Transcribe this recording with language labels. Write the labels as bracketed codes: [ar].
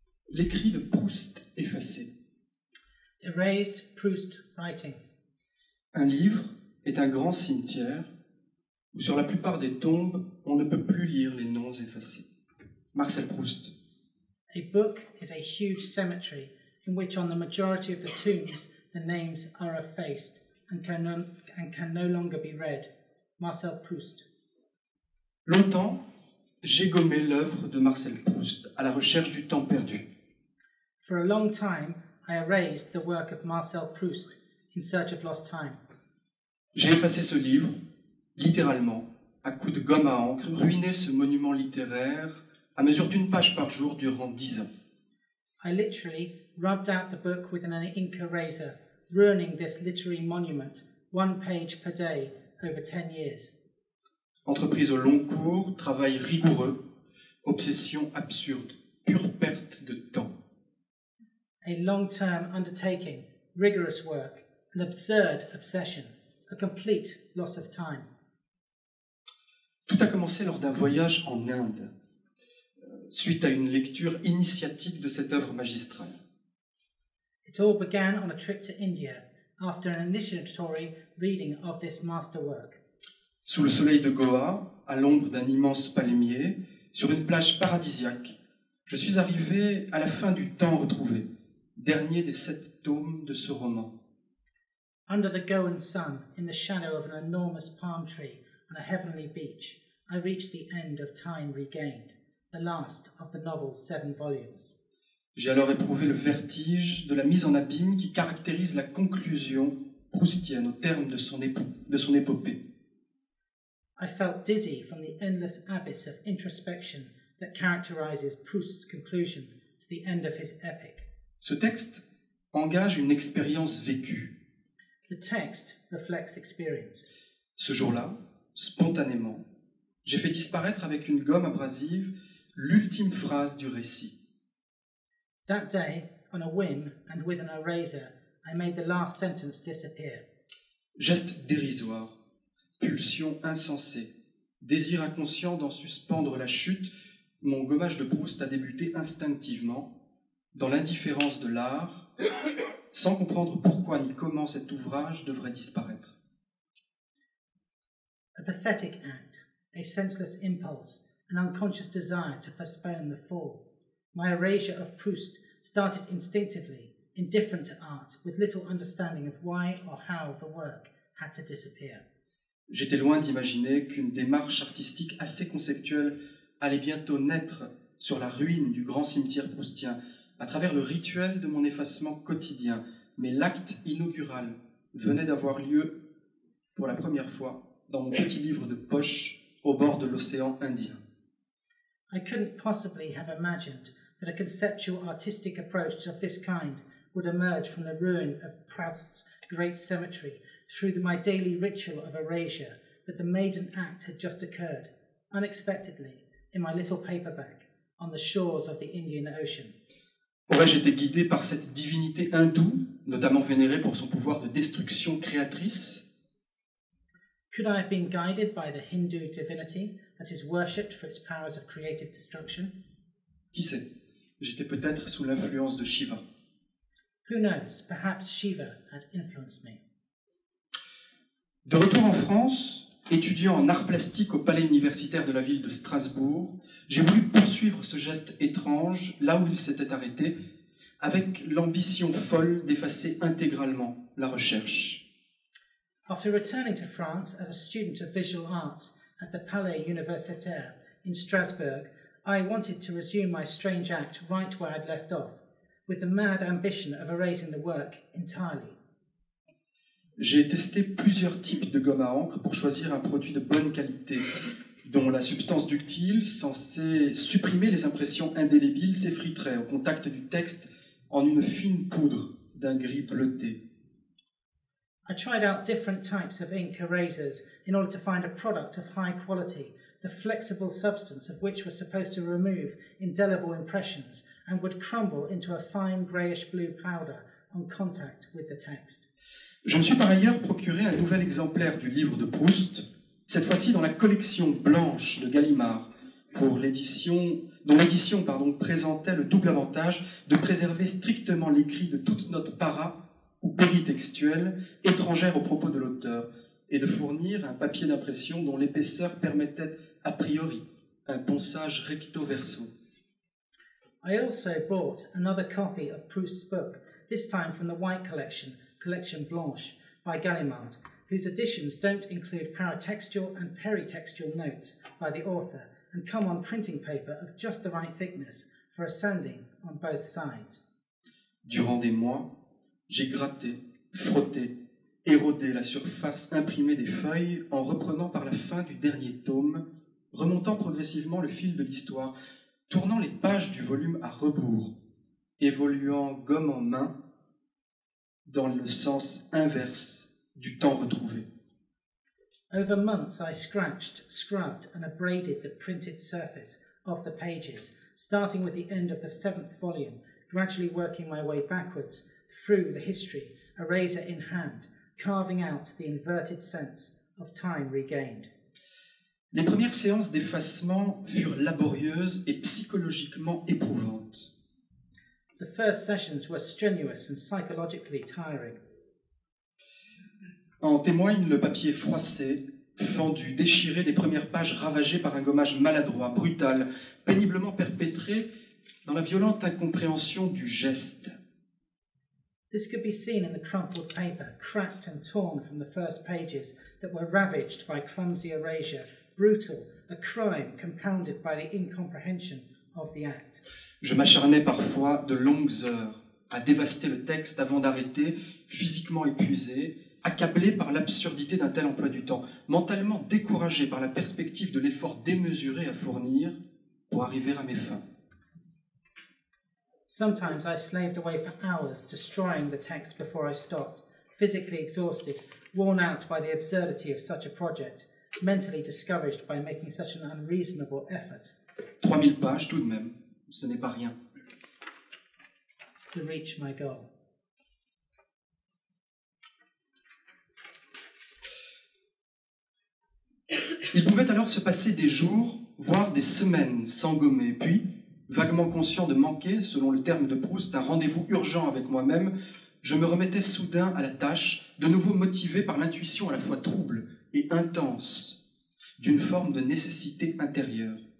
[fr] L'écrit de Proust effacé. [en] Erased Proust writing. [fr] Un livre est un grand cimetière où sur la plupart des tombes, on ne peut plus lire les noms effacés. Marcel Proust. [en] A book is a huge cemetery in which on the majority of the tombs the names are effaced and can no longer be read. Marcel Proust. [fr] Longtemps, j'ai gommé l'œuvre de Marcel Proust à la recherche du temps perdu. [en] For a long time, I erased the work of Marcel Proust in search of lost time. [fr] J'ai effacé ce livre, littéralement, à coups de gomme à encre, ruiné ce monument littéraire à mesure d'une page par jour durant 10 ans. [en] I literally rubbed out the book with an ink eraser, ruining this literary monument, 1 page per day, over 10 years. [fr] Entreprise au long cours, travail rigoureux, obsession absurde, pure perte de temps. [en] A long-term undertaking, rigorous work, an absurd obsession, a complete loss of time. [fr] Tout a commencé lors d'un voyage en Inde, suite à une lecture initiatique de cette œuvre magistrale. [en] It all began on a trip to India after an initiatory reading of this masterwork. [fr] Sous le soleil de Goa, à l'ombre d'un immense palmier, sur une plage paradisiaque, je suis arrivé à la fin du temps retrouvé, dernier des 7 tomes de ce roman. [en] Under the Goan sun, in the shadow of an enormous palm tree on a heavenly beach, I reached the end of time regained, the last of the novel's 7 volumes. [fr] J'ai alors éprouvé le vertige de la mise en abîme qui caractérise la conclusion proustienne au terme de son épopée. [en] I felt dizzy from the endless abyss of introspection that characterizes Proust's conclusion to the end of his epic. [fr] Ce texte engage une expérience vécue. [en] The text reflects experience. [fr] Ce jour-là, spontanément, j'ai fait disparaître avec une gomme abrasive l'ultime phrase du récit. [en] That day, on a whim and with an eraser, I made the last sentence disappear. [fr] Geste dérisoire, pulsion insensée, désir inconscient d'en suspendre la chute, mon gommage de Proust a débuté instinctivement, dans l'indifférence de l'art, sans comprendre pourquoi ni comment cet ouvrage devrait disparaître. [en] A pathetic act, a senseless impulse, an unconscious desire to postpone the fall. My erasure of Proust started instinctively, indifferent to art, with little understanding of why or how the work had to disappear. [fr] J'étais loin d'imaginer qu'une démarche artistique assez conceptuelle allait bientôt naître sur la ruine du grand cimetière proustien, à travers le rituel de mon effacement quotidien. Mais l'acte inaugural venait d'avoir lieu pour la première fois dans mon petit livre de poche au bord de l'océan Indien. [en] I couldn't possibly have imagined that a conceptual artistic approach of this kind would emerge from the ruin of Proust's great cemetery through my daily ritual of erasure, but the maiden act had just occurred, unexpectedly, in my little paperback, on the shores of the Indian Ocean. [fr] Aurais-je été guidé par cette divinité hindoue, notamment vénérée pour son pouvoir de destruction créatrice? [en] Could I have been guided by the Hindu divinity that is worshipped for its powers of creative destruction? [fr] Qui sait? J'étais peut-être sous l'influence de Shiva. [en] Who knows? Perhaps Shiva had influenced me. [fr] De retour en France, étudiant en arts plastiques au palais universitaire de la ville de Strasbourg, j'ai voulu poursuivre ce geste étrange là où il s'était arrêté, avec l'ambition folle d'effacer intégralement la recherche. [en] After returning to France as a student of visual arts at the Palais Universitaire in Strasbourg, I wanted to resume my strange act right where I'd left off, with the mad ambition of erasing the work entirely. [fr] J'ai testé plusieurs types de gomme à encre pour choisir un produit de bonne qualité, dont la substance ductile, censée supprimer les impressions indélébiles, s'effriterait au contact du texte en une fine poudre d'un gris bleuté. [en] I tried out different types of ink erasers in order to find a product of high quality, the flexible substance of which was supposed to remove indelible impressions and would crumble into a fine greyish-blue powder on contact with the text. [fr] Je me suis par ailleurs procuré un nouvel exemplaire du livre de Proust, cette fois-ci dans la collection blanche de Gallimard, pour l'édition dont l'édition présentait le double avantage de préserver strictement l'écrit de toute note para ou péritextuelle étrangère aux propos de l'auteur, et de fournir un papier d'impression dont l'épaisseur permettait a priori un ponçage recto verso. [en] I also bought another copy of Proust's book, this time from the White Collection, Collection Blanche, by Gallimard, whose editions don't include paratextual and peritextual notes by the author and come on printing paper of just the right thickness for a sanding on both sides. [fr] Durant des mois, j'ai gratté, frotté, érodé la surface imprimée des feuilles en reprenant par la fin du dernier tome, remontant progressivement le fil de l'histoire, tournant les pages du volume à rebours, évoluant gomme en main dans le sens inverse du temps retrouvé. [en] Over months I scratched, scrubbed and abraded the printed surface of the pages, starting with the end of the 7th volume, gradually working my way backwards through the history, a razor in hand, carving out the inverted sense of time regained. [fr] Les premières séances d'effacement furent laborieuses et psychologiquement éprouvantes. [en] The first sessions were strenuous and psychologically tiring. [fr] En témoigne le papier froissé, fendu, déchiré des premières pages ravagées par un gommage maladroit, brutal, péniblement perpétré dans la violente incompréhension du geste. [en] This could be seen in the crumpled paper, cracked and torn from the first pages that were ravaged by clumsy erasure, brutal, a crime compounded by the incomprehension of the act. [fr] Je m'acharnais parfois de longues heures à dévaster le texte avant d'arrêter, physiquement épuisé, accablé par l'absurdité d'un tel emploi du temps, mentalement découragé par la perspective de l'effort démesuré à fournir pour arriver à mes fins. [en] Sometimes I slaved away for hours, destroying the text before I stopped, physically exhausted, worn out by the absurdity of such a project, mentally discouraged by making such an unreasonable effort. [fr] 3000 pages tout de même, ce n'est pas rien. [en] To reach my goal. [fr] Il pouvait alors se passer des jours, voire des semaines sans gommer, puis, vaguement conscient de manquer, selon le terme de Proust, un rendez-vous urgent avec moi-même, je me remettais soudain à la tâche, de nouveau motivé par l'intuition à la fois trouble et intense d'une forme de nécessité intérieure.